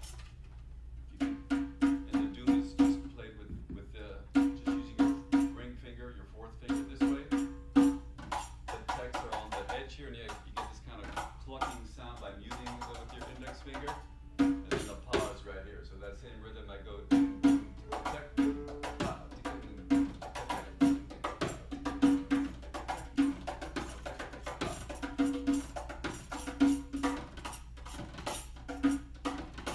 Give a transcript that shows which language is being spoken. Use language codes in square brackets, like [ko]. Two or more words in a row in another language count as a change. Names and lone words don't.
[en] And the doom is just played with just using your ring finger, your fourth finger this way. The techs are on the edge here, and you get this kind of clucking sound by muting with your index finger. And then the pause right here. So that same rhythm I go doom, doom, tika, pa, tika, doom, doom, tika, doom, tika, pa, tika, doom, tika, doom, tika, pa.